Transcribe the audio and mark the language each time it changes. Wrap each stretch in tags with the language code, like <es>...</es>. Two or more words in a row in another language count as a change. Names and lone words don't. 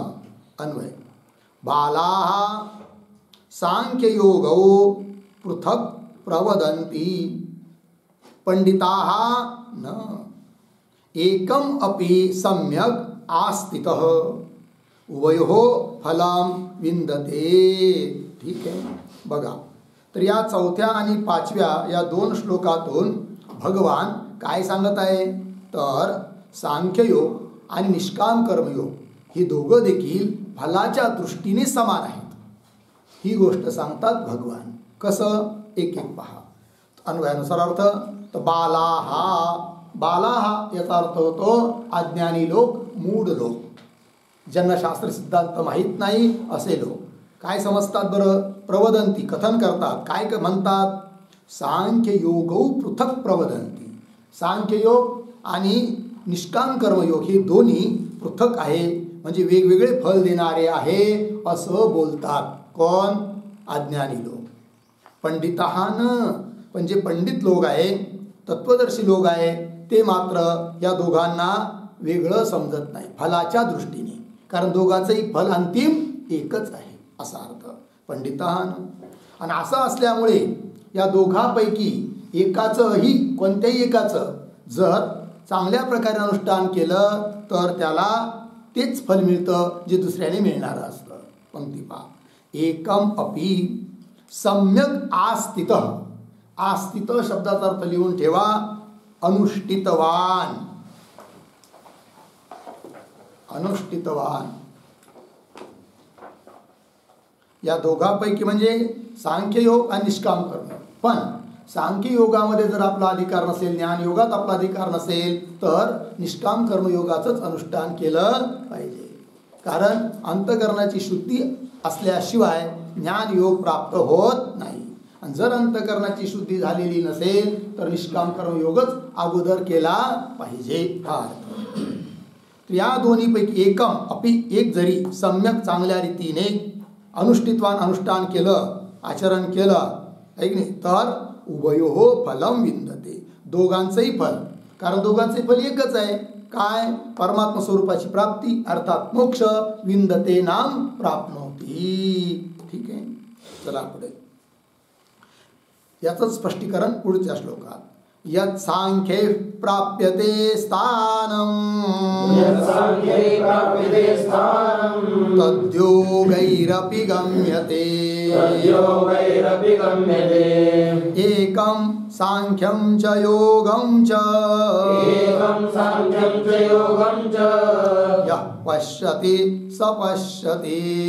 <sa>अन्वय, बालाः सांख्ययोगौ पृथक् प्रवदन्ति, पंडिताः न, एकम अपि सम्यक् आस्थितः, उभयोः फलम् विन्दते।</sa> <mr>ठीक आहे, बघा तर या चौथ्या आणि पाचव्या या दोन श्लोकातून भगवान काय सांगत आहे? तर सांख्ययोग आणि निष्काम कर्मयोग ही दोघं देखील फलाच्या दृष्टीने समान आहेत, ही गोष्ट सांगतात भगवान। कसं? एक एक पहा। अन्वयानुसार अर्थ, तर बालाहा, बालाहा याचा अर्थ होतो अज्ञानी लोक, मूढ लोक, ज्यांना शास्त्र सिद्धांत माहीत नाही असे लोक काय समजतात बरं? प्रवदंती, कथन करतात, काय म्हणतात?</mr> <sa>सांख्ययोगौ पृथक् प्रवदंती,</sa> <mr>सांख्ययोग आणि निष्काम कर्मयोग हे दोन्ही पृथक आहे, म्हणजे वेगवेगळे फल देणारे आहे असं बोलतात. कोण? अज्ञानी लोक. पंडितान, पण जे पंडित लोक आहे, तत्वदर्शी लोक आहे, ते मात्र या दोघांना वेगळं समजत नाही फलाच्या दृष्टीने, कारण दोघांचंही फल अंतिम एकच आहे असा अर्थ पंडितान. आणि असं असल्यामुळे या दोघांपैकी एकाचंही, कोणत्याही एकाचं जर चांगल्या प्रकारे अनुष्ठान केलं तर त्याला तेच फल मिळतं जे दुसऱ्याने मिळणारं असतं. पंक्ती पहा.</mr> <sa>एकम अपि सम्यक आस्थित.</sa> <mr>आस्थित शब्दाचा अर्थ लिहून ठेवा. अनुष्ठितवान. अनुष्ठितवान या दोघांपैकी म्हणजे सांख्ययोग आणि निष्काम कर्म. पण सांख्ययोगामध्ये जर आपला अधिकार नसेल, ज्ञान योगात आपला अधिकार नसेल, तर निष्काम कर्मयोगाचंच अनुष्ठान केलं पाहिजे. कारण अंतकरणाची शुद्धी असल्याशिवाय ज्ञान योग प्राप्त होत नाही. आणि जर अंतकरणाची शुद्धी झालेली नसेल तर निष्काम कर्मयोगच अगोदर केला पाहिजे. हा अर्थ. या दोन्हीपैकी</mr> <sa>एकम अपि,</sa> <mr>एक जरी सम्यक चांगल्या रीतीने अनुष्ठितवान अनुष्ठान केलं, आचरण केलं ऐक नाही, तर</mr> <sa>उभयोः फलम विंदते.</sa> <mr>दोघांचंही फल, कारण दोघांचे फल एकच आहे. काय? परमात्मा स्वरूपाची प्राप्ती अर्थात मोक्ष.</mr> <sa>विंदते नाम प्राप्नोती.</sa> <mr>ठीक आहे. चला पुढे. याचं स्पष्टीकरण पुढच्या श्लोकात.</mr> <sa>यत् सांख्ये प्राप्यते स्थानम् तद्योगैरपि गम्यते एकं सांख्यं च योगं च यः पश्यति स पश्यति</sa>